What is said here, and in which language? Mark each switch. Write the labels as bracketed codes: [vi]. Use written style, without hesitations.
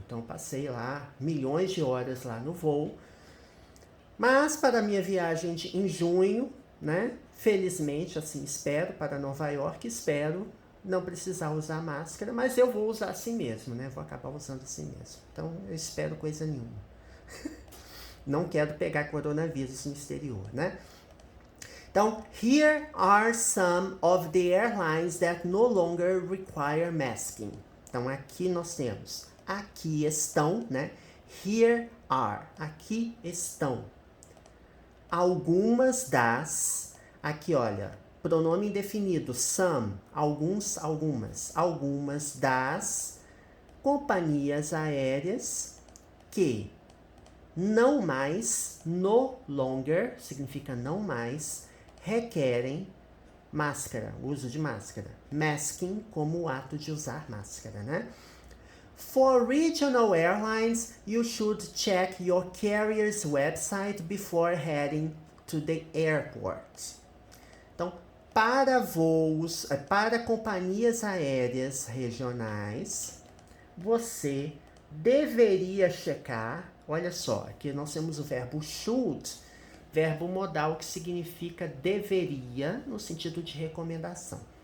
[pt] Então, passei lá milhões de horas lá no voo. Mas, para a minha viagem em junho, né, felizmente, assim, espero, para Nova York, espero não precisar usar máscara, mas eu vou usar assim mesmo, né, vou acabar usando assim mesmo. Então, eu espero coisa nenhuma. Não quero pegar coronavírus no exterior, né? [en] Então, here are some of the airlines that no longer require masking. [pt] Então, aqui nós temos, aqui estão, né? Here are, aqui estão. Algumas das, aqui olha, pronome indefinido, some, alguns, algumas das companhias aéreas que não mais, no longer, significa não mais, requerem máscara, uso de máscara. Masking como o ato de usar máscara, né? [en] For regional airlines, you should check your carrier's website before heading to the airport. [pt] Então, para voos, para companhias aéreas regionais, você deveria checar, olha só, aqui nós temos o verbo should, verbo modal que significa deveria, no sentido de recomendação.